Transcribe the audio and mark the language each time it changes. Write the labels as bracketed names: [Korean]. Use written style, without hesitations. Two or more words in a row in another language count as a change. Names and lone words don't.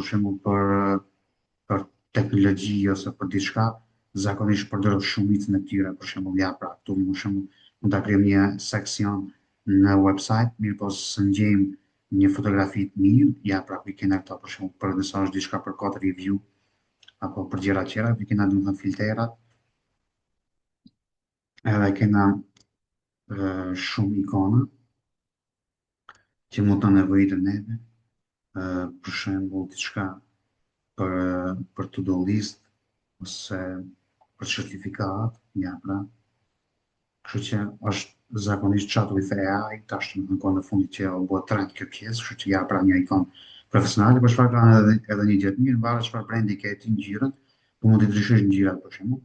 [Albanian] shembull për teknologji ose për diçka, zakonisht përdor shumicën e tyre, për shembull ja pra këtu për shembull mund ta krijojmë një seksion në website, mirë po së ngjejmë një fotografi të mirë, ja pra ku i kena këto për shembull për nëse është diçka për kod review apo për gjëra tjera, ku i kena domethënë filtrat, edhe kena shumë ikona që mund të nevojitën neve, për shembull diçka për [English] to-do list [Albanian] ose për certifikat, ja pra. Kështu që është zakonisht [English] chat with AI, [Albanian] tash në kohën e fundit që u bë trend kjo pjesë, kështu që ja pra një ikon profesionale, për çfarë kanë edhe një gjë të mirë, varet çfarë brendi ke ti ngjyrën, po mund të ndryshosh ngjyrat për shembull.